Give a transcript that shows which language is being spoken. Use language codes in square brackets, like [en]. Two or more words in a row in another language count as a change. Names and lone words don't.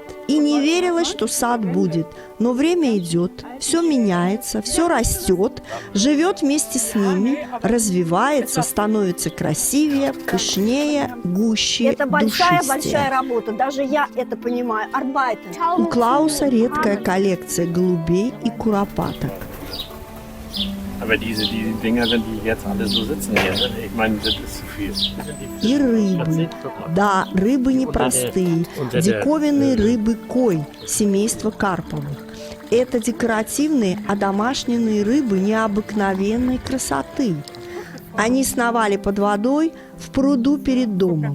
[ru] И не верилось, что сад будет. Но время идет, все меняется, все растет, живет вместе с ними, развивается, становится красивее, пышнее, гуще, Это большая-большая душистее. работа. Даже я это понимаю. Арбайтен. У Клауса редкая коллекция голубей и куропаток. [de] Aber diese Dinger, wenn die jetzt alle so sitzen hier, ich meine, das ist zu viel. [ru] И рыбы. Да, рыбы непростые. Диковинные рыбы кой, семейство карповых. Это декоративные, одомашненные рыбы необыкновенной красоты. Они сновали под водой в пруду перед домом.